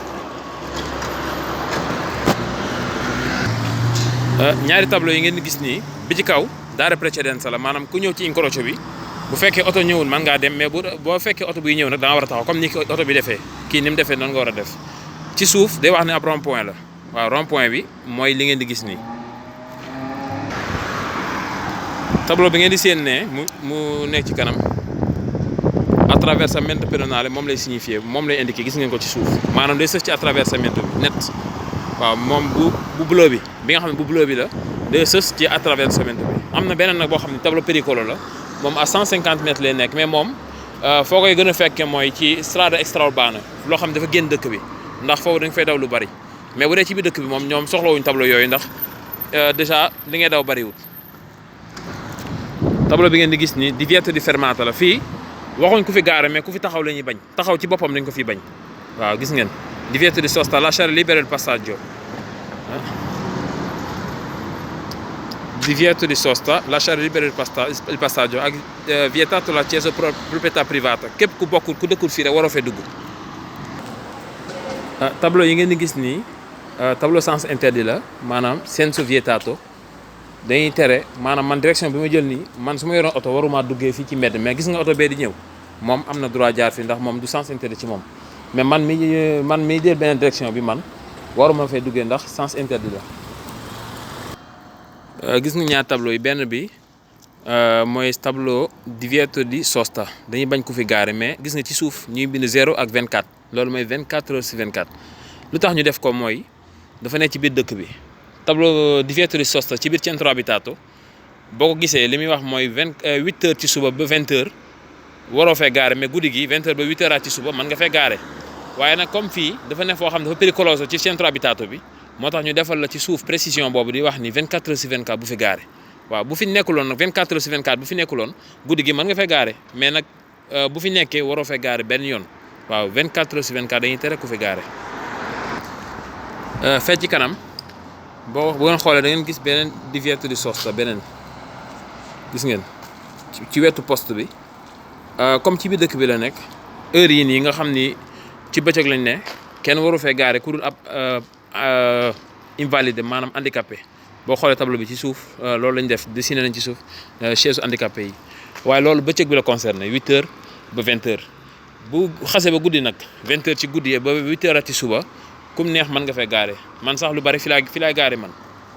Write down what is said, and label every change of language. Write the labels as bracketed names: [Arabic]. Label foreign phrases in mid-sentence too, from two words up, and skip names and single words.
[Wolof] ñaari tableau yi ngeen di gis nii bi ci kaw daare precedenza la maanaam ku ñëw ci incrocio bi bu fekkee oto ñëwul mën ngaa dem mais boo fekkee oto buy ñëw nag da nga war a taxaw comme ni ko oto bi defee kii ni mu defee noonu nga war a def ci suuf day wax ne ab [French] rond point [Wolof] la waaw [French] rond point [Wolof] bi mooy li ngeen di gis nii. tableau bi ngeen di seen ne mu nekk ci kanam [Italian] attraversamento pedonale [Wolof] moom lay signifier moom lay indiquer gis ngeen ko ci suuf maanaam day sës ci attraversamento bi net waaw moom bu bleu bi nga xam ne bu bleu bi la day sës ci attraversamento bi. am na beneen nag boo xam ne tableau pericolo la moom [French] à 150 mètres [Wolof] lay nekk mais moom foo koy gën a fekkee mooy ci [Italian] strada extraurbana [Wolof] loo xam ne dafa génn dëkk bi ndax foofu da nga fay daw lu bari mais bu dee ci biir dëkk bi moom ñoom soxlawuñ tableau yooyu ndax déjà li ngay daw bariwul. tableau bi ngeen di gis ni [Italian] divieto di fermata [Wolof] la fii waxuñ ku fi gaare mais ku fi taxaw la ñuy bañ taxaw ci boppam dañ ko fi bañ waaw gis ngeen [Italian] divieto di sosta lasciare libero il passaggio divieto di sosta lasciare libero il passaggio [Wolof] ak [Italian] vietato l'accesso proprietà privata [Wolof] képp ku dëkkul fii rek waroo fee dugg. tableau yi ngeen di gis nii [French] tableau sens interdit [Wolof] la maanaam [Italian] senso vietato [Wolof] dañuy tere maanaam man direction bi ma jël nii man su ma yoroon oto waruma duggee fii ci mbedd mais gis nga oto bee di ñëw moom am na droit jaar fi ndax moom du [French] sens interdit [Wolof] ci moom mais man mi jël beneen direction bi man waruma fay duggee ndax [French] sens interdit [Wolof] la. gis nga ñaar tableau yi benn bi mooy tableau [Italian] divieto di sosta [Wolof] dañuy bañ ku fi gaare mais gis nga ci suuf ñuy bind 0 ak 24 loolu mooy [French] 24 heures sur 24 [Wolof] lu tax ñu def ko mooy dafa nekk ci biir dëkk bi. tableau [Italian] divieto di sosta [Wolof] ci biir [Italian] centro abitato [Wolof] boo ko gisee li muy wax mooy 8 heures ci suba ba 20 heures waroo fee gaare mais guddi gi 20 heures ba 8 heures ci suba mën nga fee gaare waaye nag comme fii dafa ne foo xam ne dafa pericoloso ci [Italian] centro abitato [Wolof] bi moo tax ñu defal la ci suuf précision boobu di wax ni [French] 24 heures sur 24 [Wolof] bu fi gaare waaw bu fi nekkuloon nag [French] 24 heures sur 24 [Wolof] bu fi nekkuloon guddi gi mën nga fee gaare mais nag bu fi nekkee waroo fee gaare benn yoon waaw [French] 24 heures sur 24 [Wolof] dañuy tere ku fi gaare. fee ci kanam bu ngeen xoolee da ngeen gis beneen [Italian] divieto di sosta [Wolof] beneen gis ngeen ci wetu poste bi comme ci biir dëkk bi la nekk heure yi nii nga xam ni ci bëccëg lañ ne kenn waru fee gaare ku dul ab invalide maanaam handicapé boo xoolee tableau bi ci suuf loolu lañ def dessiné nañ ci suuf [French] chaise handicapé [Wolof] yi waaye loolu bëccëg bi la concerné 8 heures ba 20 heures bu xase ba guddi nag 20 heures ci guddi ba 8 heures ci suba kum neex mën nga fee gaare man sax lu bari fi laay gaare man